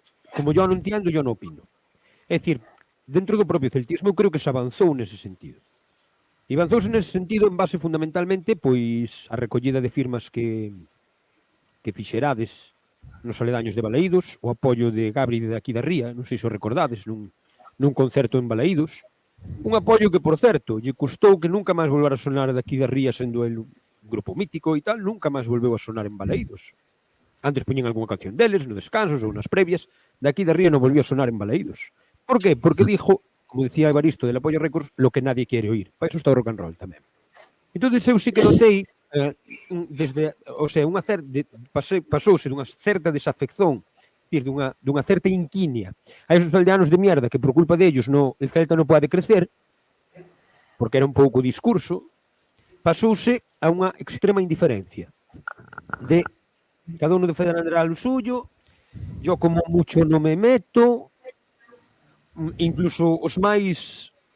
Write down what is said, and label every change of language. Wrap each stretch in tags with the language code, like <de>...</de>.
<es>Como yo non entiendo, yo non opino.</es> <gl>É dicir, dentro do propio celtismo eu creo que se avanzou nese sentido. E avanzouse nese sentido en base fundamentalmente pois a recollida de firmas que fixerades nos aledaños de Balaídos, o apoio de Gabri de aquí da Ría, non sei se o recordades, nun nun concerto en Balaídos. Un apoio que, por certo, lle custou que nunca máis volver a sonar daqui da Ría, sendo el un grupo mítico e tal, nunca máis volveu a sonar en Balaídos. Antes poñían algunha canción deles, no descansos ou nas previas, daqui da Ría non volvió a sonar en Balaídos. Por qué?</gl> <es>Porque dijo, como decía Evaristo del Apoio Records, lo que nadie quiere oír.</es> <gl>Para iso está o rock and roll tamén. Entón, eu sí que notei, desde, o sea, pasouse dunha certa desafección, dunha certa inquinia a esos aldeanos de mierda que por culpa dellos el Celta non pode crecer, porque era un pouco discurso, pasouse a unha extrema indiferencia de</gl> <es>cada uno defenderá lo suyo, yo como mucho no me meto,</es> <gl>incluso os máis</gl>